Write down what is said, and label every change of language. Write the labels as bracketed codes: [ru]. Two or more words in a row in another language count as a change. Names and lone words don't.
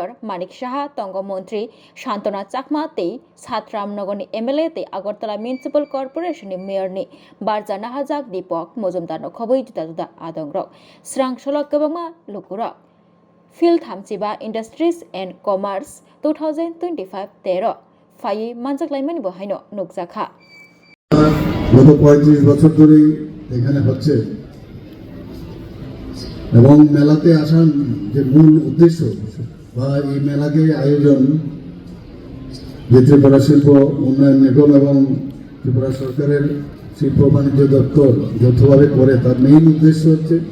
[trp] Manik Shaha Tongo Montri Shantana Chakma tei Satram Nogoni MLA tei Agartala Municipal Corporation ni Mayor ni Barjana Hajak Dipok Mojumdar no khoboi juda adongrok srangsholok kebangma lukurok Field Thamchiba Industries and Commerce 2025 13 ফাই মানজাক লাইমানি বহাইনো নুকজাখা [bn] গত 35 বছর ধরে এখানে হচ্ছে এবং মেলাতে আসার যে মূল উদ্দেশ্য বা এই মেলাকে আয়োজন যে ত্রিপুরা শিল্প উন্নয়ন নিগম এবং ত্রিপুরা সরকারের শিল্প বাণিজ্য দপ্তর যৌথভাবে করে তার মেইন উদ্দেশ্য হচ্ছে